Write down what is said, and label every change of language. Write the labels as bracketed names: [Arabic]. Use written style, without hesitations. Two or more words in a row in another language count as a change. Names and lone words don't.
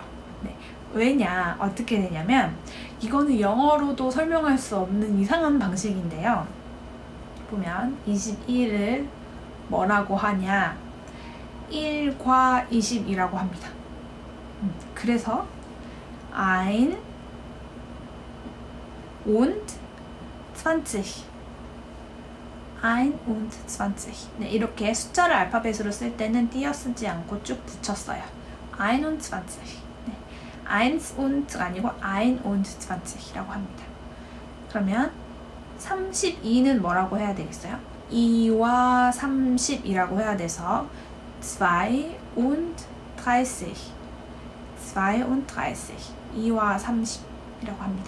[Korean] 네, 왜냐, 어떻게 되냐면 이거는 영어로도 설명할 수 없는 이상한 방식인데요. 보면 21을 뭐라고 하냐? 1과 20이라고 합니다. 그래서 [German] ein und 20 ein und 20 [Korean] 네, 이렇게 숫자를 알파벳으로 쓸 때는 띄어 쓰지 않고 쭉 붙였어요. [German] ein und 20 [Korean] 네, [German] eins und [Korean] 아니고 [German] ein und 20 [Korean] 이라고 합니다. 그러면 32는 뭐라고 해야 되겠어요? 2와 30이라고 해야 돼서 [German] 2 und 30 2 und 30 [Korean] 2와 30이라고 합니다.